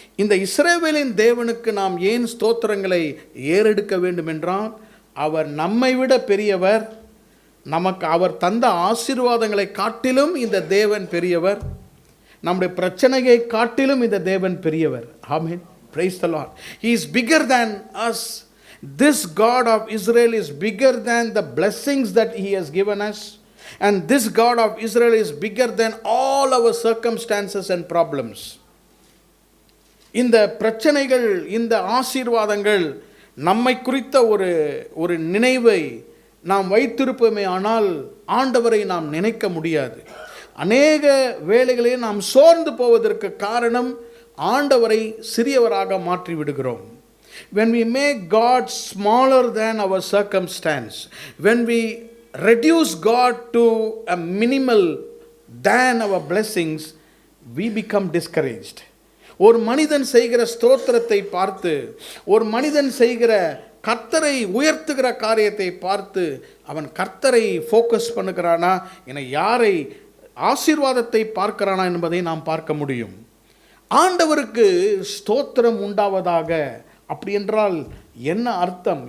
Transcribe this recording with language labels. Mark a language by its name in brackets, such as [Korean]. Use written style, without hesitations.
[Tamil] இந்த இஸ்ரவேலின் தேவனுக்கு நாம் ஏன் ஸ்தோத்திரங்களை ஏறெடுக்க வேண்டும் என்றால், அவர் நம்மை விட பெரியவர். நமக்கு அவர் தந்த ஆசீர்வாதங்களை காட்டிலும் இந்த தேவன் பெரியவர். நம்முடைய பிரச்சனையை காட்டிலும் இந்த தேவன் பெரியவர். [English] Amen. Praise the Lord. He is bigger than us. This God of Israel is bigger than the blessings that He has given us. And this God of Israel is bigger than all our circumstances and problems. [Tamil] இந்த பிரச்சனைகள், இந்த ஆசீர்வாதங்கள் நம்மை குறித்த ஒரு நினைவை நாம் வைத்திருப்போமே ஆனால் ஆண்டவரை நாம் நினைக்க முடியாது. அநேக வேளைகளில் நாம் சோர்ந்து போவதற்கு காரணம் ஆண்டவரை சிறியவராக மாற்றி விடுகிறோம். [English] When we make God smaller than our circumstance, when we reduce God to a minimal than our blessings, we become discouraged. [Tamil] ஒரு மனிதன் செய்கிற ஸ்தோத்திரத்தை பார்த்து, ஒரு மனிதன் செய்கிற கர்த்தரை உயர்த்துகிற காரியத்தை பார்த்து அவன் கர்த்தரை ஃபோக்கஸ் பண்ணுகிறானா, என யாரை ஆசீர்வாதத்தை பார்க்கிறானா என்பதை நாம் பார்க்க முடியும். ஆண்டவருக்கு ஸ்தோத்திரம் உண்டாவதாக. அப்படி என்றால் என்ன அர்த்தம்?